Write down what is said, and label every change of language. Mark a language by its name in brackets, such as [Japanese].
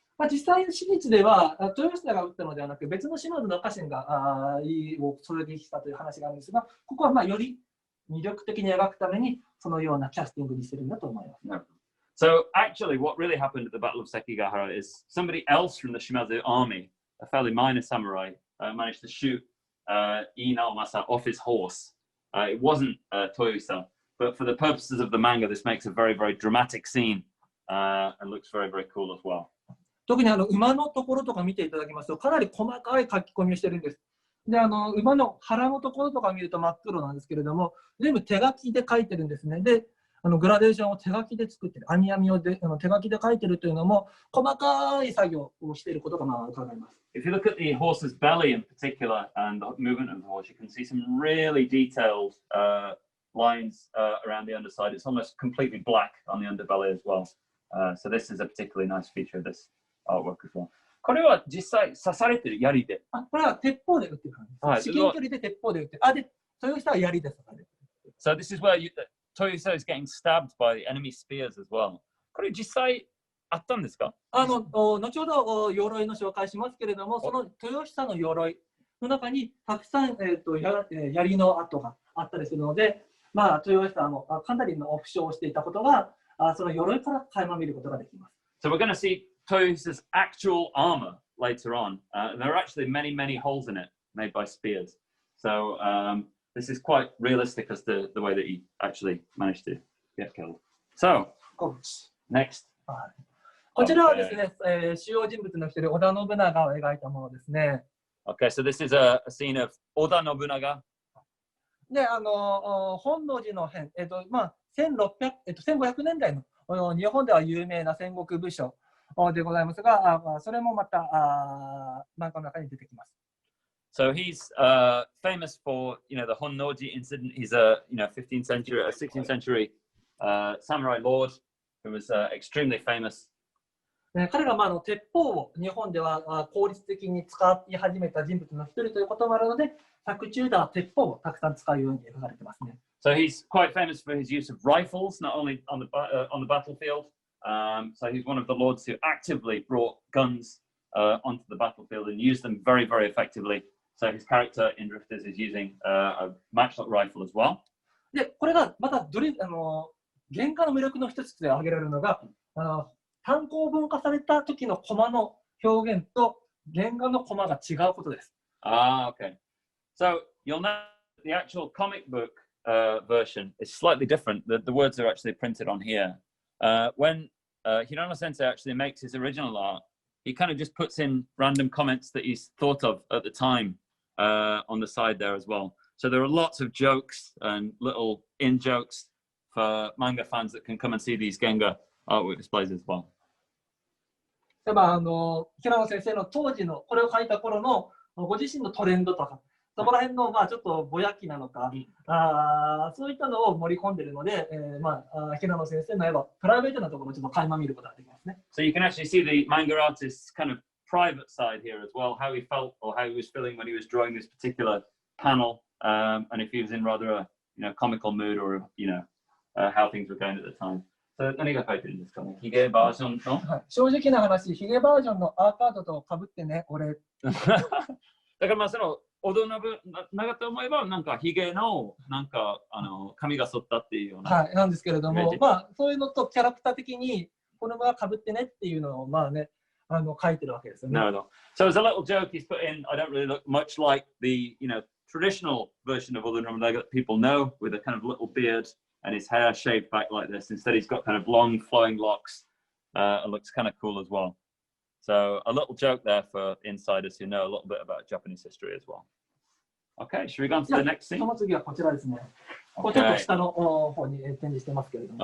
[Japanese] 実際、史実では豊久が撃ったのではなく、別の島津の家臣がを狙撃したという話があるんですが、ここはより魅力的に描くために、そのようなキャスティングにしてるんだと思います。 [English] So actually, what really happened at the Battle of Sekigahara is somebody else from the Shimazu army, a fairly minor samurai, managed to shoot Inaomasa off his horse. It wasn't Toyohisa, but for the purposes of the manga, this makes a very, very dramatic scene and looks very, very cool as well. [Japanese] 特に馬のところとか見ていただきますと、かなり細かい書き込みをしてるんです。で、馬の腹のところとか見ると真っ黒なんですけれども、全部手書きで書いてるんですね。で、グラデーションを手書きで作ってる、網網を手書きで書いてるというのも、細かい作業をしていることが伺えます。 [English] If you look at the horse's belly in particular and the movement of the horse, you can see some really detailed lines around the underside. It's almost completely black on the underbelly as well. So this is a particularly nice feature of this artwork as well. [Japanese] これは実際刺されてる槍で。これは鉄砲で撃ってる感じです。至近距離で鉄砲で撃ってる。で、豊久は槍で刺される。 [English] So this is where Toyohisa is getting stabbed by the enemy spears as well. [Japanese] これ実際あったんですか？後ほど鎧の紹介しますけれども、その豊久の鎧の中にたくさん槍の跡があったりするので、豊久はかなりの負傷をしていたことが、その鎧から垣間見ることができます。 [English] So we're going to see Toyohisa's actual armor later on. There are actually many, many holes in it made by spears. So this is quite realistic as to the way that he actually managed to get killed. So, next. [Japanese] こちらはですね、主要人物の一人、織田信長を描いたものですね。 [English] Okay, so this is a scene of Oda Nobunaga. [Japanese] で、本能寺の変、 1500年代の日本では有名な戦国武将でございますが、それもまた漫画の中に出てきます。 [English] So he's famous for, you know, the Honnoji incident. He's a, you know, 15th century, 16th century samurai lord who was extremely famous. [Japanese] 彼が鉄砲を日本では効率的に使い始めた人物の一人ということもあるので、作中では鉄砲をたくさん使うように描かれてますね。 [English] So he's quite famous for his use of rifles, not only on the battlefield. So he's one of the lords who actively brought guns onto the battlefield and used them very, very effectively. So his character in Drifters is using a matchlock rifle as well. [Japanese] で、これがまた原画の魅力の一つで挙げられるのが、単行本化された時のコマの表現と原画のコマが違うことです。 [English] Okay. So you'll know the actual comic book version is slightly different. The words are actually printed on here. When Hirano Sensei actually makes his original art, he kind of just puts in random comments that he's thought of at the time on the side there as well. So there are lots of jokes and little in-jokes for manga fans that can come and see these Genga artwork displays as well. [Japanese] 例えば平野先生の当時のこれを書いた頃のご自身のトレンドとか、そこら辺のちょっとぼやきなのか、そういったのを盛り込んでいるので、平野先生の絵はプライベートなところをちょっと垣間見ることができますね。 [English] So you can actually see the manga artist's kind of private side here as well, how he felt or how he was feeling when he was drawing this particular panel, and if he was in rather a comical mood or how things were going at the time. [Japanese] 何が書いてるんですかね。ヒゲバージョンの、正直な話、ヒゲバージョンのアーカードと被ってね、俺。だからその織田信長と思えばなんかヒゲのなんか髪が剃ったっていうような。はい、なんですけれども、そういうのとキャラクター的にこのが被ってねっていうのを書いてるわけですよね。なるほど。 [English] So as a little joke he's put in, I don't really look much like the traditional version of Oda Nobunaga that people know, with a kind of little beard and his hair shaved back like this. Instead, he's got kind of long flowing locks. It looks kind of cool as well. So a little joke there for insiders who know a little bit about Japanese history as well. Okay, should we go on to the next scene? [Japanese] その次はこちらですね。こうちょっと下の方に展示してますけれども。